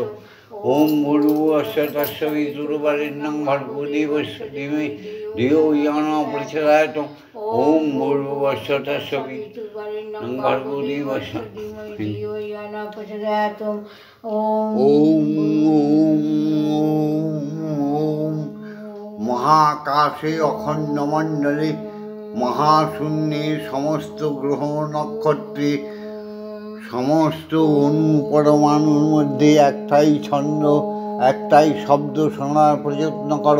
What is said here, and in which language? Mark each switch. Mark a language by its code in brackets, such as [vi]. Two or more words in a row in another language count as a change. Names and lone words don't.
[sa] ওম ভূর্ভুবস্য তস্সবিতুর্বরেণ্যং ভর্গো দেবস্য ধীমহি ধিয়ো ইয়ো ন প্রচোদয়াৎ। ওম ভূর্ভুবস্য তস্সবিতুর্বরেণ্যং ভর্গো দেবস্য ধীমহি ধিয়ো ইয়ো ন প্রচোদয়াৎ। [bn] ওম মহাকাশে অখণ্ড মণ্ডলে মহাশূন্যে সমস্ত গ্রহ নক্ষত্রে সমস্ত অণু পরমাণুর মধ্যে একটাই ছন্দ, একটাই শব্দ শোনার প্রযত্ন করো।